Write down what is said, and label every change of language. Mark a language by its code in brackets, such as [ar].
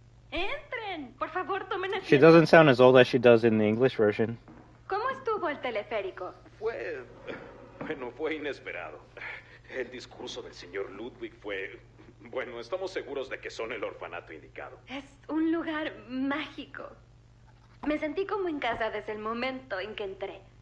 [es] Entren, por favor, tomen asiento. [en] She doesn't sound as old as she does in the English version. [es] ¿Cómo estuvo el teleférico? Fue inesperado. El discurso del señor Ludwig fue... Bueno, estamos seguros de que son el orfanato indicado. Es un lugar mágico. Me sentí como en casa desde el momento en que entré.